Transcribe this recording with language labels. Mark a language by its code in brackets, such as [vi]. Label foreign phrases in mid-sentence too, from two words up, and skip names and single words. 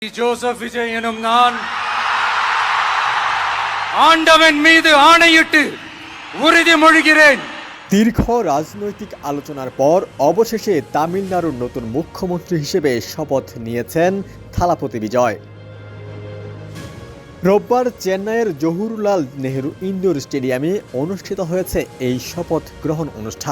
[ta] ஜோசப் விஜய் எனும் நான் ஆண்டவன் மீது ஆணையிட்டு உறுதிமொழிகிறேன்। [bn] দীর্ঘ রাজনৈতিক আলোচনার পর অবশেষে তামিলনাড়ুর নতুন মুখ্যমন্ত্রী হিসেবে শপথ নিয়েছেন থালাপতি বিজয়। রোববার চেন্নাইয়ের জওহরলাল নেহরু ইনডোর স্টেডিয়ামে অনুষ্ঠিত হয়েছে এই শপথ গ্রহণ অনুষ্ঠান।